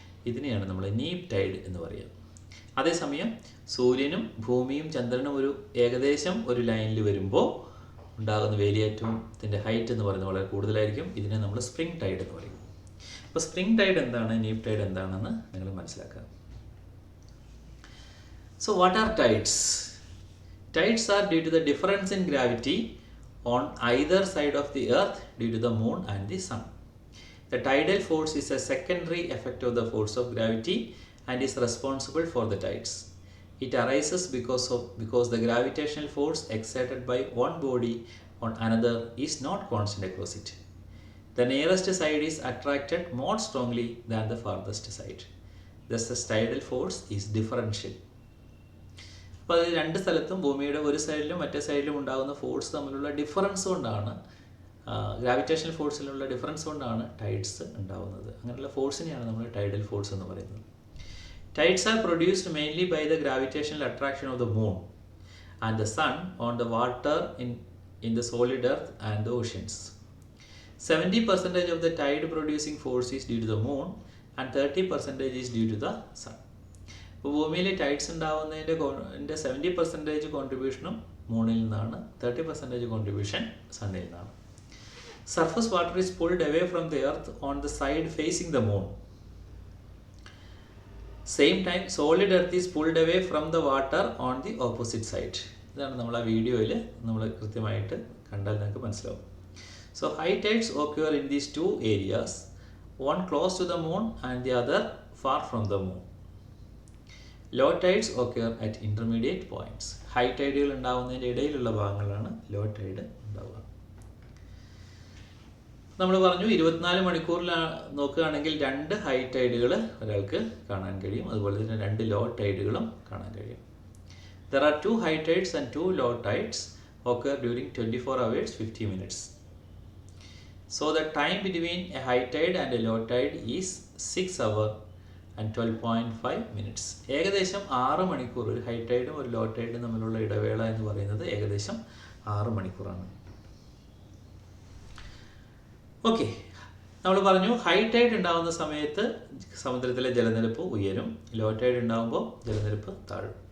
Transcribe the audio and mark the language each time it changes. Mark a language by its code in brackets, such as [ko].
[ml] ഇതിനെയാണ് നമ്മൾ നീപ് ടൈഡ് എന്ന് പറയുക. അതേസമയം സൂര്യനും ഭൂമിയും ചന്ദ്രനും ഏകദേശം ഒരു ലൈനിൽ വരുമ്പോൾ ഉണ്ടാകുന്ന വേലിയേറ്റത്തിൻ്റെ ഹൈറ്റ് എന്ന് പറയുന്നത് വളരെ കൂടുതലായിരിക്കും. ഇതിനെ നമ്മൾ സ്പ്രിംഗ് ടൈഡ് എന്ന് പറയും. അപ്പോൾ സ്പ്രിംഗ് ടൈഡ് എന്താണ്, നീപ് ടൈഡ് എന്താണെന്ന് നിങ്ങൾ മനസ്സിലാക്കുക. [en] So what are tides? Tides are due to the difference in gravity on either side of the earth due to the moon and the sun. The tidal force is a secondary effect of the force of gravity and is responsible for the tides. It arises because the gravitational force exerted by one body on another is not constant across it. The nearest side is attracted more strongly than the farthest side. Thus the tidal force is differential. [ml] അപ്പോൾ അത് 2 സ്ഥലത്തും ഭൂമിയുടെ ഒരു സൈഡിലും മറ്റേ സൈഡിലും ഉണ്ടാകുന്ന force തമ്മിലുള്ള ഡിഫറൻസ് കൊണ്ടാണ്, ഗ്രാവിറ്റേഷണൽ ഫോഴ്സിലുള്ള ഡിഫറൻസ് കൊണ്ടാണ് ടൈഡ്സ് ഉണ്ടാകുന്നത്. അങ്ങനെയുള്ള ഫോഴ്സിനെയാണ് നമ്മൾ ടൈഡൽ ഫോഴ്സ് എന്ന് പറയുന്നത്. [en] Tides are produced mainly by the gravitational attraction of the moon and the sun on the water in the solid earth and the oceans. 70% of the tide producing force is due to the moon and 30% is due to the sun. [ml] ഇപ്പോൾ ഭൂമിയിൽ tides ഉണ്ടാകുന്നതിൻ്റെ 70% കോൺട്രിബ്യൂഷനും മൂണിൽ നിന്നാണ്, 30% contribution സണ്ണിൽ നിന്നാണ്. [en] Surface water is pulled away from the earth on the side facing the moon. Same time solid earth is pulled away from the water on the opposite side. [ml] ഇതാണ് നമ്മൾ ആ വീഡിയോയിൽ നമ്മൾ കൃത്യമായിട്ട് കണ്ടാൽ നിങ്ങൾക്ക് മനസ്സിലാവും. [en] So high tides occur in these two areas, one close to the moon and the other far from the moon. Low tides occur at intermediate points. [ml] High tideകൾ ഉണ്ടാകുന്നതിൻ്റെ ഇടയിലുള്ള ഭാഗങ്ങളിലാണ് ലോ ടൈഡ് ഉണ്ടാവുക. നമ്മൾ പറഞ്ഞു 24 മണിക്കൂറിൽ നോക്കുകയാണെങ്കിൽ 2 ഹൈ ടൈഡുകൾ ഒരാൾക്ക് കാണാൻ കഴിയും, അതുപോലെ തന്നെ 2 ലോ ടൈഡുകളും കാണാൻ കഴിയും. [en] There are 2 high tides and 2 low tides occur during 24 hours 50 minutes. So the time between a high tide and a low tide is 6 hours and 12.5 minutes. [ml] ഏകദേശം 6 മണിക്കൂർ, ഒരു ഹൈ ടൈഡും ഒരു ലോ ടൈഡും തമ്മിലുള്ള ഇടവേള എന്ന് പറയുന്നത് ഏകദേശം 6 മണിക്കൂറാണ്. ഓക്കെ, നമ്മൾ പറഞ്ഞു ഹൈ ടൈഡ് ഉണ്ടാകുന്ന സമയത്ത് സമുദ്രത്തിലെ ജലനിരപ്പ് ഉയരും, ലോ ടൈഡ് ഉണ്ടാകുമ്പോൾ ജലനിരപ്പ് താഴും.